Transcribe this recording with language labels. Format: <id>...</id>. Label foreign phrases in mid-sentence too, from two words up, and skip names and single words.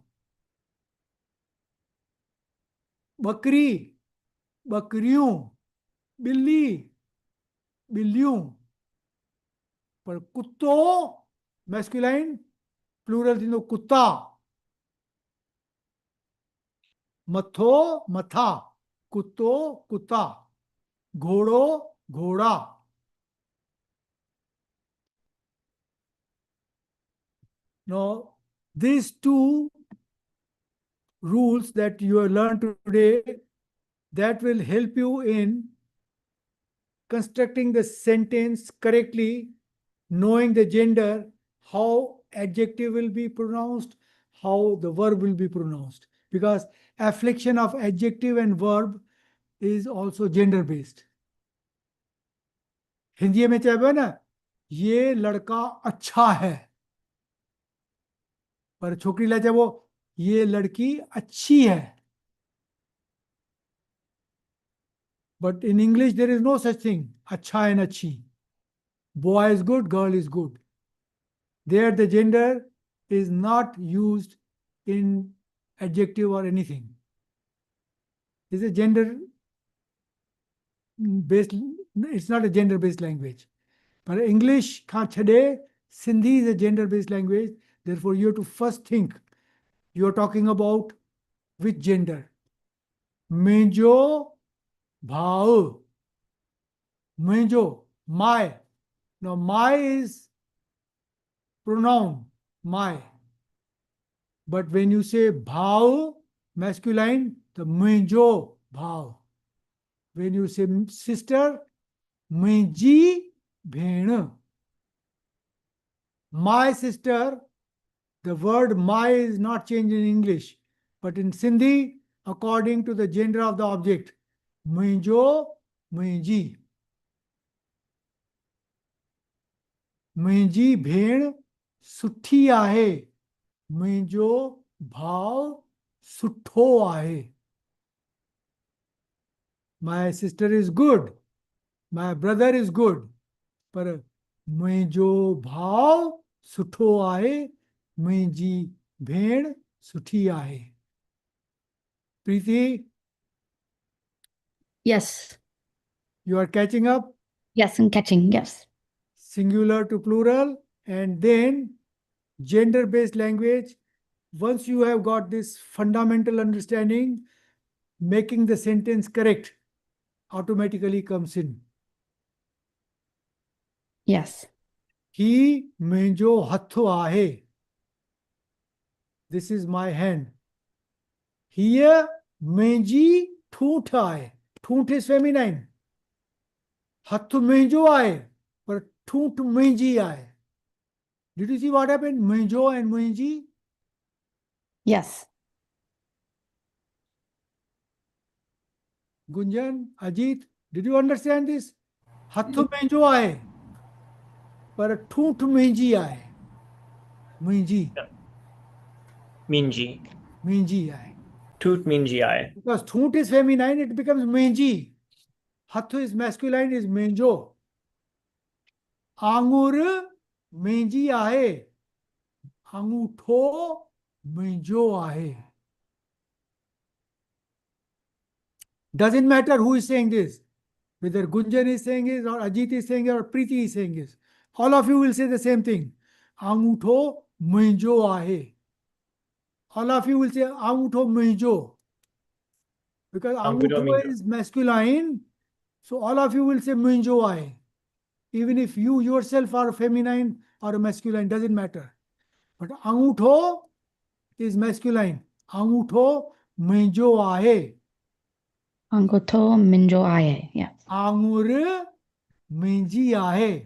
<sd>बकरी बकरियूं, ॿिली ॿिलियूं, पर कुत्तो मैस्कुलाइन प्लूरल थींदो कुत्ता, मथो मथा, कुत्तो कुत्ता, घोड़ो घोड़ा.</sd> <en>Now, these two rules that you have learned today, that will help you in constructing the sentence correctly, knowing the gender, how adjective will be pronounced, how the verb will be pronounced. Because afflection of adjective and verb is also gender based.</en> <sd>हिंदी में चाहे ना,</sd> <hi>ये लड़का अच्छा है,</hi> <sd>पर छोकरी ला चाहे वो</sd> <hi>ये लड़की अच्छी है.</hi> <en>But in English there is no such thing, अच्छा and अच्छी. Boy is good, girl is good. There the gender is not used in adjective or anything. It's a gender based, it's not a gender based language. But English</en> <sd>खां छॾे,</sd> <en>Sindhi is a gender based language. Therefore you have to first think you are talking about which gender.</en> <sd>Muंहिंजो भाउ, मुंहिंजो,</sd> <en>my. Now my is pronoun, my. But when you say bhau, masculine, the</en> <sd>मुंहिंजो भाउ.</sd> <en>When you say sister,</en> <sd>मुंहिंजी भेण.</sd> <en>My sister, the word my is not changed in English, but in Sindhi, according to the gender of the object,</en> <sd>मुंहिंजो, मुंहिंजी. मुंहिंजी भेण सुठी आहे, मुंहिंजो भाउ सुठो आहे.</sd> <en>My sister is good, my brother is good,</en> <sd>पर मुंहिंजो भाउ सुठो आहे, मुंहिंजी भेण सुठी आहे.</sd> <en>Preeti, Yes. you are catching up? Yes, I'm catching. Yes. Singular to plural, and then gender-based language. Once you have got this fundamental understanding, making the sentence correct automatically comes in. Yes.</en> <sd>ही मुंहिंजो हथु आहे.</sd> <en>This is my hand.</en> <sd>हीअ मुंहिंजी ठूठ आहे.</sd> <en>ठूठ is feminine.</en> <sd>हथु मुंहिंजो आहे, पर ठूठ मुंहिंजी आहे.</sd> <en>Did you see what happened?</en> <sd>मुंहिंजो and मुंहिंजी.</sd> <en>Yes. Gunjan, Ajit, did you understand this?</en> <sd>हथु मुंहिंजो आहे, पर ठूठ मुंहिंजी आहे. मुंहिंजी, Minji. मुंहिंजी आहे. ठूठ मुंहिंजी आहे.</sd> <en>Because ठूठ is feminine, it becomes मुंहिंजी. हथु is masculine, is मुंहिंजो.</en> <sd>आंगुर मुंहिंजी आहे, अंगूठो मुंहिंजो आहे.</sd> <en>Doesn't matter who is saying this, whether Gunjan is saying this or Ajit is saying it or Preeti is saying this. All of you will say the same thing.</en> <sd>अंगूठो मुंहिंजो आहे.</sd> <en>All of you will say</en> <sd>अंगूठो मुंहिंजो.</sd> <en>Because</en> <sd>Angudo अंगूठो minjo.</sd> <en>is masculine, so all of you will say</en> <sd>मुंहिंजो आहे.</sd> <en>Even if you yourself are feminine or masculine, doesn't matter. But अंगूठो is masculine.</en> <sd>अंगूठो मुंहिंजो आहे. अंगूठो मुंहिंजो आहे. Yes. आंगुर मुंहिंजी आहे.</sd>